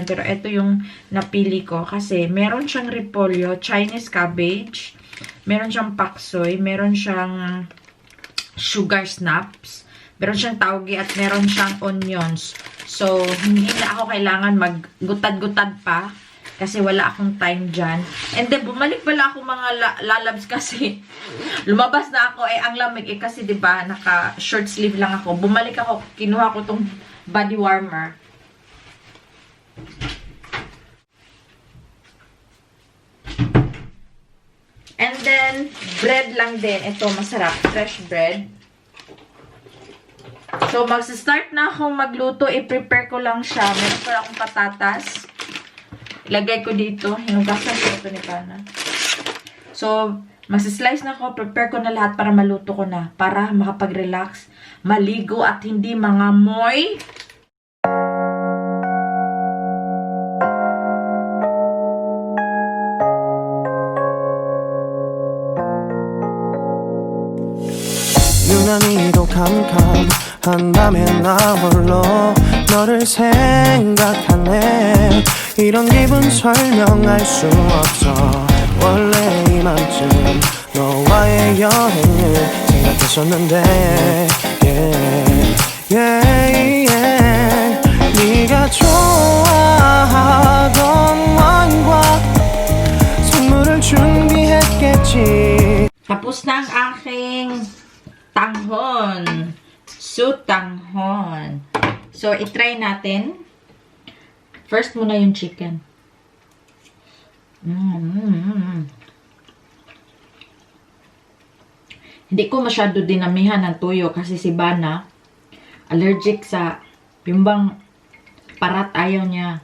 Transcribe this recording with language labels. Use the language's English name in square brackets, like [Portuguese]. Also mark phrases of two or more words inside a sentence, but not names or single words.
[Filipino] Pero ito yung napili ko kasi meron siyang repolyo, [English] Chinese cabbage, [Filipino] meron siyang paksoy, meron siyang [English] sugar snaps, [Filipino] meron siyang tauge at meron siyang onions. So, hindi na ako kailangan maggutad-gutad pa kasi wala akong time dyan. [English] And then, [Filipino] bumalik pala ako mga lalabs kasi lumabas na ako ang lamig kasi diba, naka [English] short sleeve [Filipino] lang ako. Bumalik ako, kinuha ko tong [English] body warmer. And then, [Filipino] bread lang din. Ito, masarap. [English] Fresh bread. [Filipino] So, magsa-start na akong magluto. I-prepare ko lang siya. Meron pa akong patatas. Ilagay ko dito. Hinugasan ko ito ni Pana. So, magsislice na ako. Prepare ko na lahat para maluto ko na. Para makapag-relax, maligo at hindi mga moy. [Korean] 유난히도 캄캄한 밤에 나 홀로 너를 생각하네. 이런 기분 설명할 수 없어. 원래 이맘쯤 너와의 여행을 생각했었는데 [English] yeah, yeah, yeah. [Korean] 네가 좋아하던 와인과 선물을 준비했겠지. [Filipino] Tapos na ang aking tanghon. Sutanghon. So, itry natin. First muna yung chicken. Hindi ko masyado dinamihan ng tuyo kasi si Bana allergic sa yung bang parat, ayaw niya.